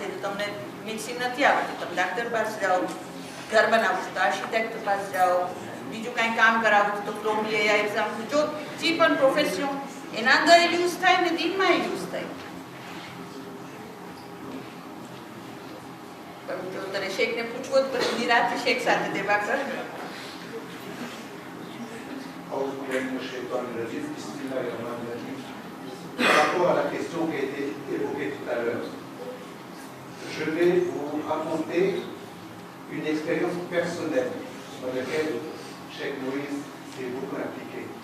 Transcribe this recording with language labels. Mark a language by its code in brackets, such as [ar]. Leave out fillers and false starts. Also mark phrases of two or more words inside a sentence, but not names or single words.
[gu] તો તમને મિક્સિંગ નથી આવડતું, તમે ડાક્ટર પાસે જાઓ, ઘર બનાવો છો તો આર્કિટેક્ટ પાસે જાઓ, બીજું કાંઈ કામ કરાવો છો તો પ્લોમ્બિયર યા એક્ઝામ, જો જે પણ પ્રોફેશન એના અંદર યુઝ થાય ને દીનમાં યુઝ થાય. તને શેખને પૂછવો જ પછી નિરાતે શેખ સાથે દેવા કર. [fr] Par rapport à la question qui a été évoquée tout à l'heure, je vais vous raconter une expérience personnelle sur laquelle Cheikh Moïse s'est beaucoup impliqué.